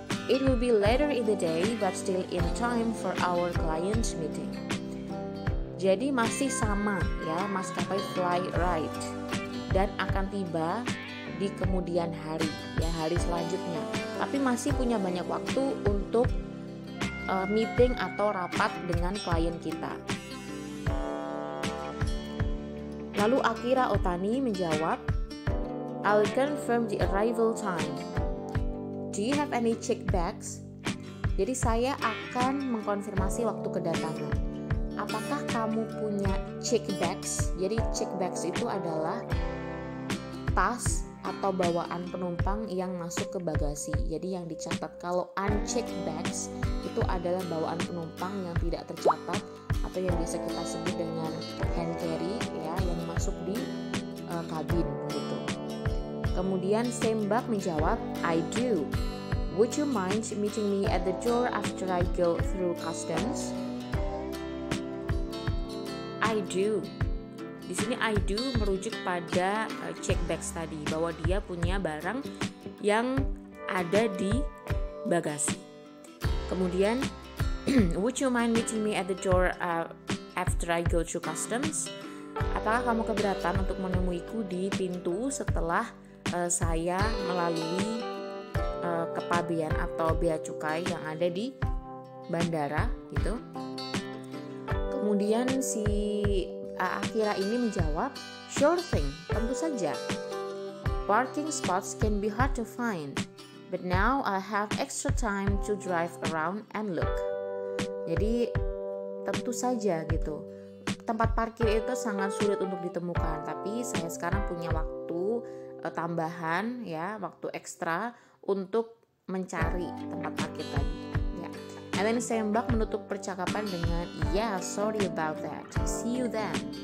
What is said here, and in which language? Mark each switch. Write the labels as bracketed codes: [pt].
[en] It will be later in the day but still in time for our client meeting. [id] Jadi masih sama ya, maskapai Flyride, dan akan tiba di kemudian hari, ya hari selanjutnya. Tapi masih punya banyak waktu untuk meeting atau rapat dengan klien kita. Lalu Akira Otani menjawab, [en] I'll confirm the arrival time. Do you have any check bags? [id] Jadi saya akan mengkonfirmasi waktu kedatangan. Apakah kamu punya check bags? Jadi check bags itu adalah tas atau bawaan penumpang yang masuk ke bagasi. Jadi yang dicatat, kalau unchecked bags itu adalah bawaan penumpang yang tidak tercatat atau yang biasa kita sebut dengan hand carry ya, yang masuk di kabin gitu. Kemudian Sembak menjawab, [en] I do. Would you mind meeting me at the door after I go through customs? I do. [id] Di sini [en] I do [id] merujuk pada check bags tadi, bahwa dia punya barang yang ada di bagasi. Kemudian [en] would you mind meeting me at the door after I go through customs? [id] Apakah kamu keberatan untuk menemuiku di pintu setelah saya melalui kepabean atau bea cukai yang ada di bandara gitu. Kemudian si Akira ini menjawab, [en] sure thing, [id] tentu saja. [en] Parking spots can be hard to find, but now I have extra time to drive around and look. [id] Jadi tentu saja gitu. Tempat parkir itu sangat sulit untuk ditemukan, tapi saya sekarang punya waktu tambahan ya, waktu ekstra untuk mencari tempat parkir tadi. Ya. [en] And then Sembak [id] menutup percakapan dengan, [en] yeah, sorry about that. See you then.